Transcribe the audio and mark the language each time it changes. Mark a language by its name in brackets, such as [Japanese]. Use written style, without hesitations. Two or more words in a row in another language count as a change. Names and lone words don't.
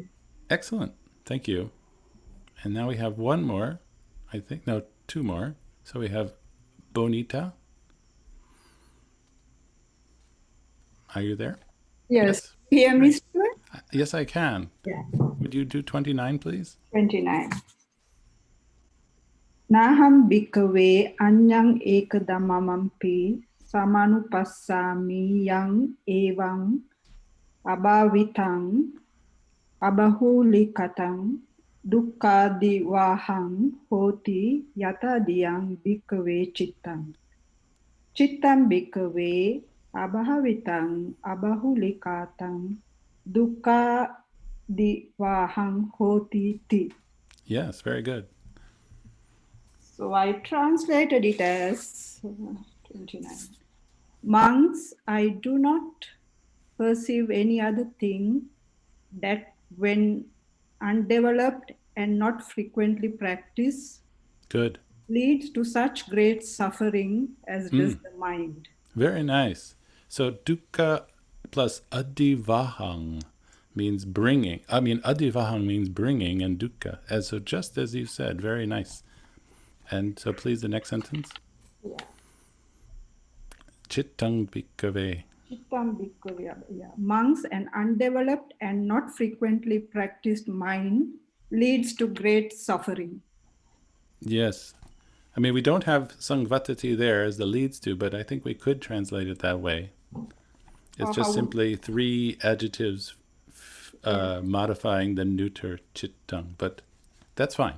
[English] Excellent. Thank you. And now we have one more. I think, no, two more. So we have Bonita. Are you there? Yes. Hear me, Stuart? Yes, I can. Yeah. Would you do 29, please? 29. [Pali] Naham bhikkhave anyang ekadamamampi samanupassami yang evang abhavitang abahulikatang dukkadivahang hoti yatadiyang bhikkhave chittang. Chittam bhikkhave abhavitang abahulikatang dukkadivahang hoti ti. [English] Yes, very good. So I translated it as 29. Monks, I do not perceive any other thing that when undeveloped and not frequently practiced, Good. leads to such great suffering as does the mind. Very nice. So dukkha plus adivahang means bringing. I mean, adivahang means bringing and dukkha. And so just as you said, very nice. And so please, the next sentence. Yeah. [Pali] Chittang bhikkhave. Chittam bhikkhave, [English] yeah. Monks, an undeveloped and not frequently practiced mind leads to great suffering. Yes. I mean, we don't have sangvatati there as the leads to, but I think we could translate it that way. It's just simply three adjectives modifying the neuter chittang, but that's fine.